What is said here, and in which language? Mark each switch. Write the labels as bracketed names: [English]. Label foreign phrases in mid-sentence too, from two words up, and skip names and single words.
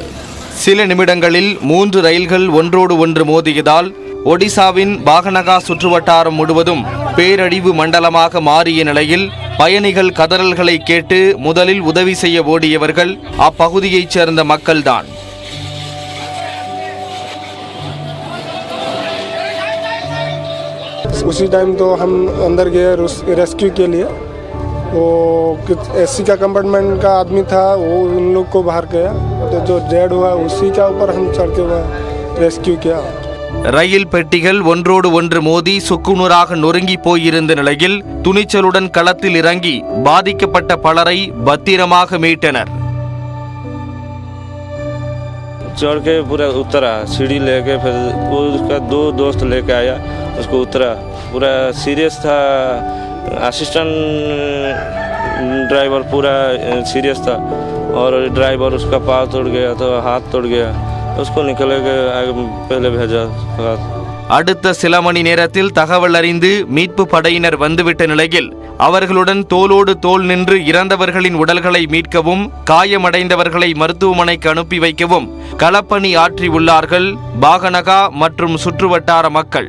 [Tamil] சில நிமிடங்களில் 3 ரயில்கள் ஒன்றோடு ஒன்று மோதியதால் ஒடிசாவின் பாகனகா சுற்றுவட்டாரம் முழுவதும் பேரழிவு மண்டலமாக மாறிய நிலையில் பயணிகள் கதறல்களை கேட்டு முதலில் உதவி செய்ய ஓடியவர்கள் அப்பகுதியைச் சேர்ந்த மக்கள்தான். [Hindi] उसी टाइम तो हम अंदर गए रेस्क्यू के लिए. वो एसी का कंपार्टमेंट का आदमी था, वो उन लोग को बाहर गया, तो जो डेड हुआ उसी का ऊपर हम चढ़ के रेस्क्यू किया. [Tamil] ரயில் பெட்டிகள் ஒன்றோடு ஒன்று மோதி சுக்குநூறாக நொறுங்கி போயிருந்த நிலையில் துணிச்சலுடன் களத்தில் இறங்கி பாதிக்கப்பட்ட பலரை பத்திரமாக மீட்டனர். [Hindi] चढ़ के पूरा उतरा, सीढ़ी लेके फिर वो उसका 2 दोस्त लेके आया, उसको उतरा. पूरा सीरियस था, असिस्टेंट ड्राइवर पूरा सीरियस था और ड्राइवर उसका पाँव तोड़ गया तो हाथ तोड़ गया, उसको निकल के पहले भेजा. [Tamil] அடுத்த சில மணி நேரத்தில் தகவல் அறிந்து மீட்பு படையினர் வந்துவிட்ட நிலையில் அவர்களுடன் தோளோடு தோள் நின்று இறந்தவர்களின் உடல்களை மீட்கவும் காயமடைந்தவர்களை மருத்துவமனைக்கு அனுப்பி வைக்கவும் களப்பணி ஆற்றியுள்ளார்கள் பாகனகா மற்றும் சுற்றுவட்டார மக்கள்.